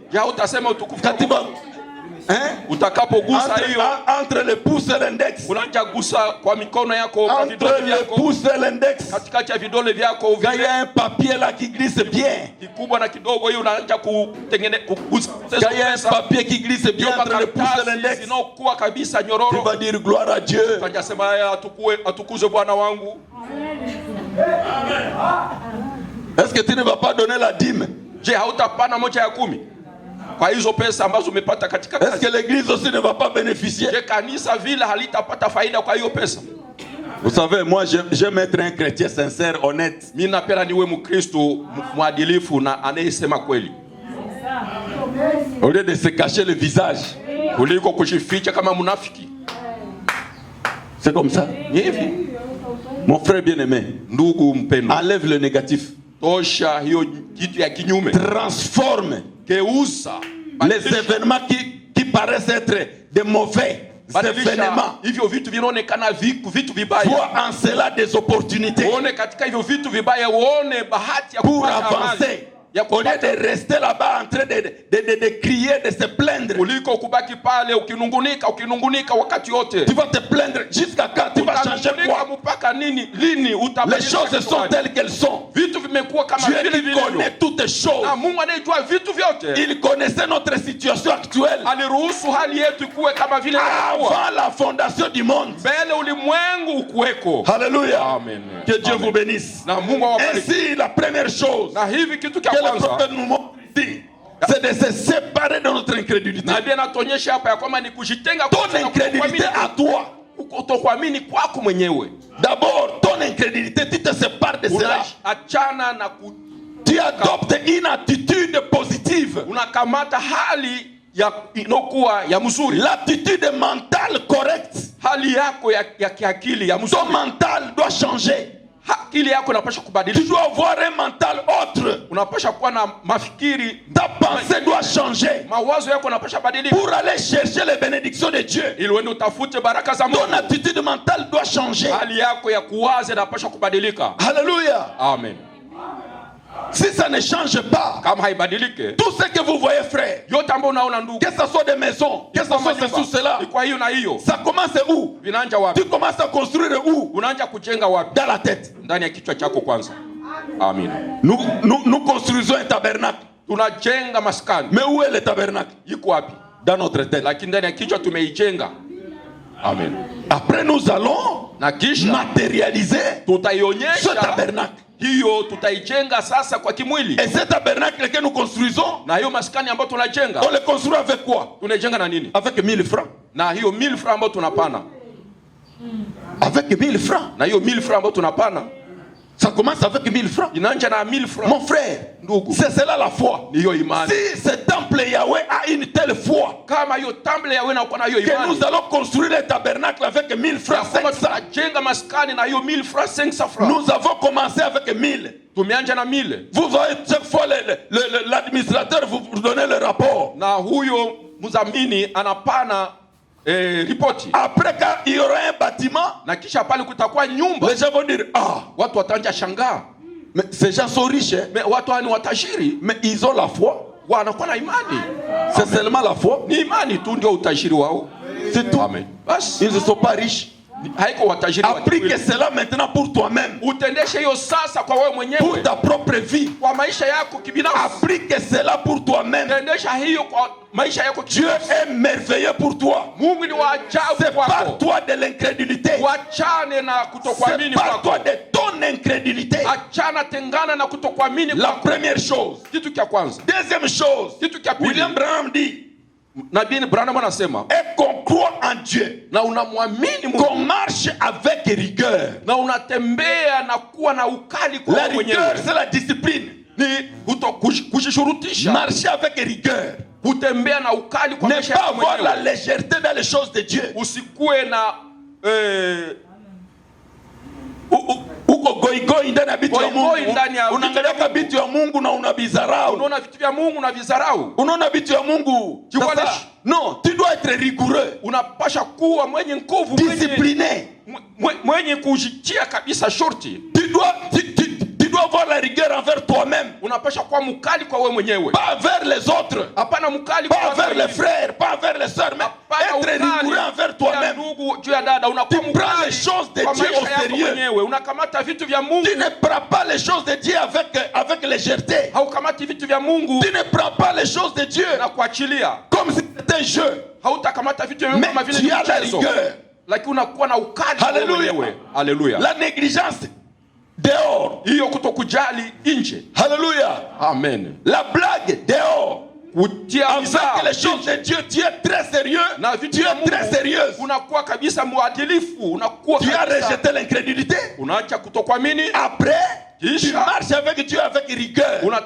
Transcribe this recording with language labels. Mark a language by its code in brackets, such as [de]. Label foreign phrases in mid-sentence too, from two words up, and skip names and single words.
[fr] Quand tu vas entre le pouce et l'index, quand il y a un papier là qui glisse bien, quand il y a un papier qui glisse bien entre le pouce et l'index, tu vas dire gloire à Dieu. Est-ce que tu ne vas pas donner la dîme? Je, [sw] hautapana moja ya 10 kwa hizo pesa ambazo umepata katika kazi? [fr] Est-ce que l'église aussi ne va pas bénéficier? Je, [sw] kanisa vile halitapata faida kwa hiyo pesa? [fr] Vous savez, moi j'aime être un chrétien sincère, honnête. [sw] Mimi napenda niwe Mkristo mwadilifu na anayesema kweli. [fr] Au lieu de se cacher le visage. [sw] Kuliko kujificha kama munafiki. [fr] C'est comme ça. [sw] Ni hivi. [fr] Mon frère bien-aimé, [sw] ndugu mpendwa, [fr] enlève le négatif. [sw] Tosha hiyo kitu ya kinyume. [fr] Transforme. [sw] Geuza [fr] Les événements qui paraissent être de mauvais événements. [sw] Hivyo vitu vinaonekana vitu vibaya. [fr] Vois en cela des opportunités. [sw] Uone katika hivyo vitu vibaya, uone bahati ya [fr] pour avancer. Au lieu de rester là-bas en train de crier, de se plaindre. [sw] Kuliko kubaki pale ukinungunika wakati yote. [fr] Tu vas te plaindre jusqu'à quand? Tu vas changer quoi? [sw] Mpaka nini? Lini [fr] les choses sont telles qu'elles sont. [sw] Vitu vimekuwa kama vile vile. [fr] Dieu connaît toutes les choses. [sw] Na Mungu anayejua vitu vyote. [fr] Il connaissait notre situation actuelle. [sw] Aliruhusu hali yetu ikuwe kama vile [fr] avant la fondation du monde. [sw] Mbele ulimwengu ukuweko. [fr] Alléluia. Amen. Que Dieu vous bénisse. [sw] Na Mungu awabariki. [fr] Ainsi la première chose. [sw] Na hivi kitu kia [fr] le prophète nous montre ici, c'est de se séparer de notre incrédulité. [sw] Na Biblia inatuonyesha hapa ya kwamba ni kujitenga [fr] ton incrédulité à toi. [sw] Kutokuamini kwako mwenyewe. [fr] D'abord, ton incrédulité, tu te sépares de cela. [sw] Achana na [fr] tu adoptes une attitude positive. [sw] Unakamata hali ya inokuwa ya mzuri. [fr] L'attitude mentale correcte. [sw] Hali yako ya kiakili ya mzuri. [fr] Ton mental doit changer. [sw] Akili yako inapaswa kubadilika. [fr] Tu dois avoir un mental autre. [sw] Unapaswa kuwa na mafikiri. [fr] Ta pensée doit changer. [sw] Mawazo yako yanapaswa badilika. [fr] Pour aller chercher les bénédictions de Dieu. [sw] Ili uende utafute baraka za Mungu. [fr] Ton attitude mentale doit changer. [sw] Hali yako ya kuwaza inapaswa kubadilika. [fr] Alléluia. Amen. Si ça ne change pas, [sw] kama haibadilike, [fr] tout ce que vous voyez, frère, [sw] yote ambayo unaona ndugu, [fr] que ce soit des maisons, que ce soit ceci ou cela, [sw] kwa hiyo na hiyo, [fr] ça commence où? [sw] Vinaanza wapi? [fr] Tu commences à construire où? [sw] Unaanza kujenga wapi? [fr] Dans la tête. [sw] Ndani ya kichwa chako kwanza. Amen. [fr] Nous construisons un tabernacle. [sw] Tunajenga maskani. [fr] Mais où est le tabernacle? [sw] Iko wapi? [fr] Dans notre tête. [sw] Lakini ndani ya kichwa tumeijenga. Amen. [fr] Après nous allons matérialiser ce tabernacle. [sw] Hiyo tutaijenga sasa kwa kimwili. [fr] Et ce tabernacle que nous construisons, [sw] na hiyo maskani ambayo tunajenga, [fr] on le construit avec quoi? [sw] Tunajenga na nini? [fr] Avec 1000 francs. [sw] Na hiyo 1000 francs ambayo tunapana. [fr] Avec 1000 francs. [sw] Na hiyo 1000 francs ambayo tunapana. [fr] Ça commence avec 1000 francs. [sw] Inaanza na 1000 francs. [fr] Mon frère, c'est cela la foi. [sw] Ni hiyo imani. [fr] Si ce temple Yahweh a une telle foi, [sw] kama hiyo temple Yahweh na uko na hiyo imani, [fr] que nous allons construire le tabernacle avec 1000 francs 500. [sw] Tunajenga maskani na hiyo 1000 francs 500 francs. [fr] Nous avons commencé avec 1000. [sw] Tumeanza na 1000. [fr] Vous voyez chaque fois l'administrateur vous donnez le rapport. [sw] Na huyo mzamini anapana ripoti. [fr] Après quand il y aura un bâtiment, [sw] na kisha pale kutakuwa nyumba, [fr] les gens vont dire ah, [sw] watu wataanza shangaa. [fr] Mais ces gens sont riches, hein? [sw] Mais watu ni watajiri, [fr] mais ils ont la foi. [sw] Wanakuwa na imani. [fr] C'est seulement la foi. [sw] Ni imani tu ndio utajiri wao. [fr] C'est tout. Amen. Bas, ils ne sont pas riches. Applique cela maintenant pour toi-même. [sw] Utendeshe hiyo sasa kwa wewe mwenyewe. [fr] Pour ta propre vie. [sw] Kwa maisha yako kibinafsi. [fr] Applique cela pour toi-même. [sw] Tendesha hiyo kwa maisha yako kibinafsi. [fr] Dieu est merveilleux pour toi. [sw] Mungu ni wa ajabu kwako. [fr] Sépare-toi de l'incrédulité. [sw] Wachane na kutokuamini kwako. [fr] Sépare-toi de ton incrédulité. [sw] Achana, tengana na kutokuamini kwako. [fr] La première chose. [sw] Kitu cha kwanza. [fr] Deuxième chose. [sw] Kitu cha pili. [fr] William Branham dit. [sw] Nabii Branham anasema, [fr] et qu'on croit en Dieu, [sw] na unamwamini Mungu, [fr] qu'on marche avec rigueur, [sw] na unatembea na kuwa na ukali kwa [fr] la rigueur c'est la discipline, [sw] ni kujishurutisha, [fr] marcher avec rigueur, [sw] kutembea na ukali kwa maisha yako mwenyewe, [fr] ne pas avoir la légèreté dans les choses de Dieu, [sw] usikue na uko goigoi ndani ya vitu ya Mungu, unaangalia vitu ya Mungu na unabizarau, unaona vitu vya Mungu na vizarau, unaona vitu ya Mungu. [fr] Non, tu dois être rigoureux, [sw] unapasha kuwa mwenye nguvu, [fr] discipliné, [sw] mwenye kujitia kabisa shorti. [fr] Tu dois avoir la rigueur envers toi-même. [sw] Unapasha kuwa mkali kwa wewe mwenyewe, [fr] pas envers les autres, [sw] hapana mkali [fr] pas envers les frères, pas envers les sœurs, mais être rigoureux envers toi-même. Tu prends les choses de Dieu au sérieux. [sw] Unakamata vitu vya Mungu. [fr] Tu ne prends pas les choses de Dieu avec légèreté. [sw] Haukamati vitu vya Mungu. [fr] Tu ne prends pas les choses de Dieu [sw] na kuachilia [fr] comme si c'était un jeu. [sw] Hautakamata vitu vya Mungu kama vile mchezo. Lakini unakuwa na ukali. [fr] Alléluia. Alléluia. La négligence dehors. [sw] Hiyo kutokujali nje. [fr] Alléluia. Amen. La blague dehors. Avec les choses de Dieu, tu es très sérieux. Tu es très sérieuse. Tu as rejeté l'incrédulité. Après, tu marches avec Dieu avec rigueur.